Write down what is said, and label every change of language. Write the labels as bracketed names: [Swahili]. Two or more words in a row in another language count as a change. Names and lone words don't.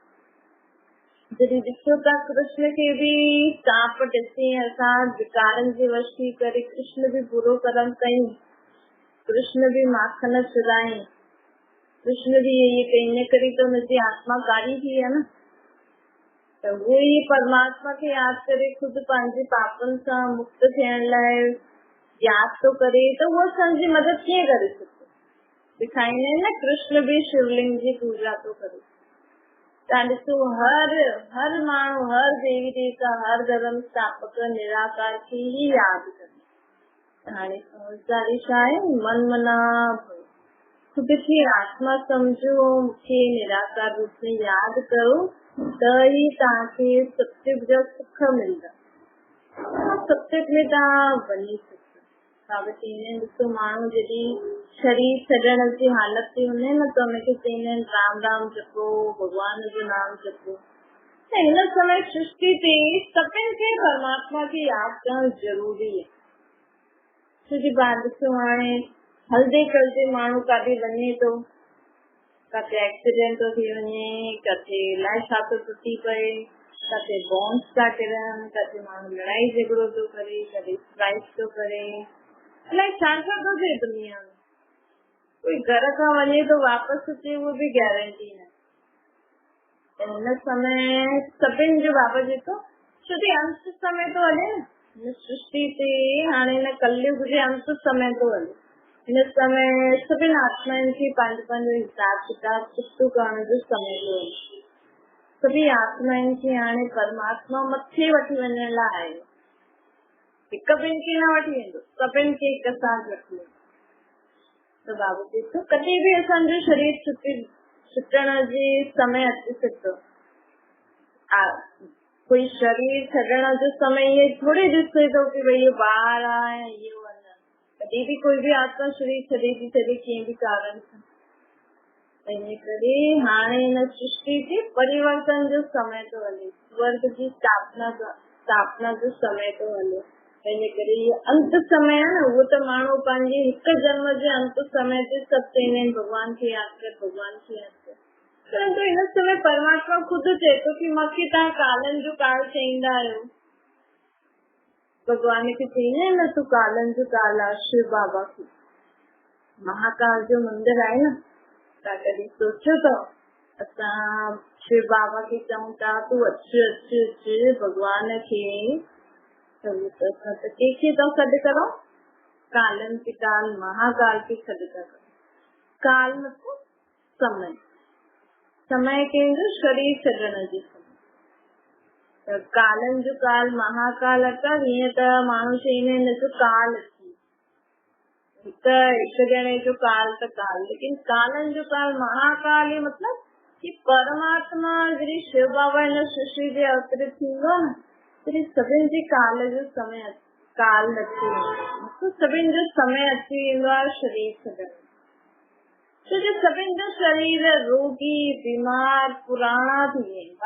[Sindhi] जॾहिं ॾिसो था कृष्ण खे भी सांप ॾिसी असां विकारनि जे वश थी करे कृष्ण भी बुरो कर्म कयूं, कृष्ण भी माखन चुराई, कृष्ण भी ये कई, इन करे तो हुनजी आत्मा कारी थी आहे न। त वो ही परमात्मा खे यादि करे खुद पंहिंजे पापनि सां मुक्त थियण लाइ यादि तो करे त उहो असांजी मदद कीअं करे सघंदो? दिखाईंदा आहिनि न, कृष्ण भी शिवलिंग जी पूजा तो करे। तव्हां ॾिसो हर माण्हू, हर देवी देवता, हर धर्म स्थापक निराकार खे ही यादि करे। हाणे समझदारी छा आहे? मन मना खुद की आत्मा समझो, मूंखे निराकार रूप में यादि करो त ही तव्हांखे सत्युग जो सुख मिलंदा। सत्युग में तव्हां वञी सघो। साबित ईंदा ॾिसो माण्हू जॾहिं शरीर छॾण जी हालत ते हूंदा आहिनि न त हुनखे चवंदा आहिनि राम राम जपो, भगवान जो नाम जपो। त हिन समय सृष्टि ते सभिनि खे परमात्मा खे यादि करणु ज़रूरी आहे। छोकी बात ॾिसो हाणे हलदे चलते माण्हू काॾे वञे थो, किथे एक्सीडेंट थो थी वञे, किथे अलाए छा थो टुटी पए, किथे बॉम्ब्स था किरनि, किथे माण्हू लड़ाई झगड़ो थो करे, किथे स्ट्राइक थो करे, अलाए छा छा थो थिए दुनिया में। कोई घर खां वञे तो वापसि अचे उहो भी गारंटी न। हिन समय सभिनि जो बाबा जेको छोकी अंत समय तो हले न, हिन सृष्टि ते हाणे हिन कलयुग जे अंत समय तो हले। हिन समय सभिनि आत्माउनि खे पंहिंजो पंहिंजो हिसाब किताब चुकतो करण जो समय तो हले। सभी आत्माउनि खे हाणे परमात्मा मथे वठी वञण लाइ आहे। हिकु ॿिनि खे न वठी वेंदो, सभिनि खे हिकु साथ वठी वेंदो। त बाबा ॾिसो कॾहिं भी असांजो शरीर छुटण जे समय अची सघंदो। कोई शरीर छॾण जो समय ये थोड़ी ॾिसे थो कि भई इहो ॿार आहे इहो वञे। कॾहिं भी कोई भी आत्मा शरीर छॾे थी छॾे कंहिं भी कारण सां। इन करे हाणे हिन सृष्टि जे परिवर्तन जो समय तो हले, स्वर्ग जी स्थापना जो समय तो हले। इन करे अंत समय आहे न, उहो त माण्हू पंहिंजे हिकु जन्म जे अंत समय ते सभु चवंदा आहिनि भॻवान खे यादि कर, भॻवान खे यादि कर। परंतु इन समय परमात्मा खुद चए थो कि मूंखे तव्हां कालनि जो काल चईंदा आहियो। भगवान खे चईंदा आहिनि न तूं कालनि जो काल आहे। शिव बाबा खे महाकाल जो मंदिर आहे न, तव्हां कॾहिं सोचियो अथव असां शिव बाबा खे चऊं था तूं अचु अचु अचु भगवान खे, त कंहिंखे था सॾु करो? कालनि के काल महाकाल खे सॾु था करो। काल मतलब समय, समय कंहिंजो शरीर छॾण जो समय। त कालनि जो काल महाकाल अथव। हीअं त माण्हू चईंदा आहिनि जो काल अची, हिकु ॼणे जो काल त काल, लेकिन कालनि जो काल महाकाल मतलब कि परमात्मा जॾहिं शिव बाबा हिन सृष्टि जे अवतरित थींदो न, तॾहिं सभिनि जे काल जो समय काल अची वेंदो, सभिनि जो समय अची वेंदो आहे शरीर छॾण। छो जो सभिनि जो शरीर रोगी बीमार पुराणा थी विया आहिनि।